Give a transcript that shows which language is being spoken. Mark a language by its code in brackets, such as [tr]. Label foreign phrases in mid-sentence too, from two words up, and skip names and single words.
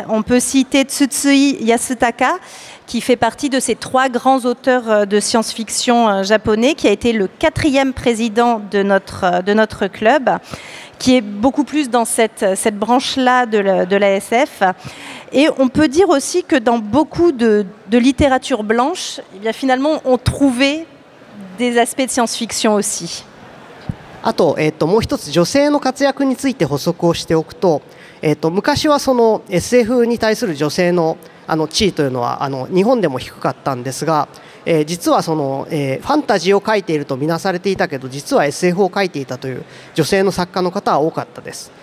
[fr] On peut citer Tsutsui Yasutaka, qui fait partie de ces 3 grands auteurs de science-fiction japonais, qui a été le 4e président de notre club, qui est beaucoup plus dans cette branche-là de la SF. Et on peut dire aussi que dans beaucoup de littérature blanche, eh bien, finalement, on trouvait des aspects de science-fiction aussi. [ja] あと、もう一つ女性の活躍について補足をしておくと、昔はその SF に対する女性の地位というのは日本でも低かったんですが、実はその、ファンタジーを書いていると見なされていたけど、実は SF を書いていたという女性の作家の方は多かったです。